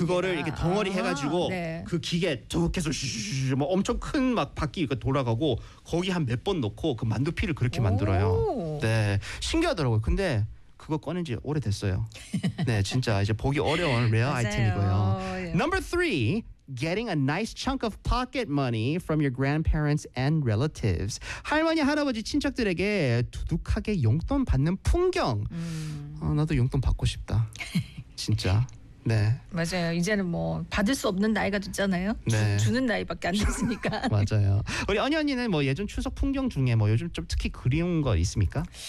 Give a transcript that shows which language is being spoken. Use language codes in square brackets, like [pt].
[ko] 그거를 이렇게 덩어리 해 가지고 네. 그 기계 툭 해서 슈슈슈 뭐 엄청 큰 막 바퀴 이렇게 돌아가고 거기 한 몇 번 넣고 그 만두 피를 그렇게 만들어요. 네. 신기하더라고요. 근데 그거 꺼낸 지 오래됐어요. 네, 진짜 이제 보기 어려운 레어 아이템이고요. [en] Number three, getting a nice chunk of pocket money from your grandparents and relatives. [ko] 할머니, 할아버지, 친척들에게 두둑하게 용돈 받는 풍경. 나도 용돈 받고 싶다. 진짜. 네. 맞아요. 이제는 뭐 받을 수 없는 나이가 됐잖아요. 네. 주는 나이밖에 안 됐으니까. 맞아요. 우리 언니 언니는 뭐 예전 추석 풍경 중에 뭐 요즘 좀 특히 그리운 거 있습니까?